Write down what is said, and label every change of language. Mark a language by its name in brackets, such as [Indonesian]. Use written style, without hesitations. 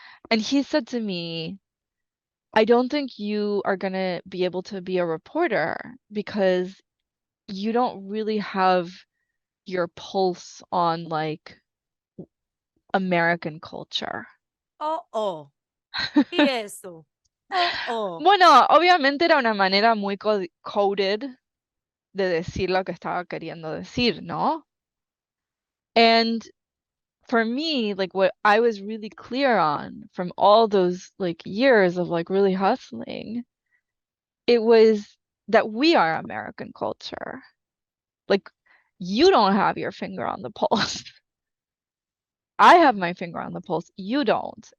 [English] And he said to me, I don't think you are gonna be able to be a reporter because you don't really have your pulse on like American culture. Oh, oh. Y eso. Oh, oh. [Spanish] Bueno, obviamente era una manera muy coded de decir lo que estaba queriendo decir, ¿no? And [English] for me, like what I was really clear on from all those like years of like really hustling, it was that we are American culture. Like you don't have your finger on the pulse. I have my finger on the pulse. You don't.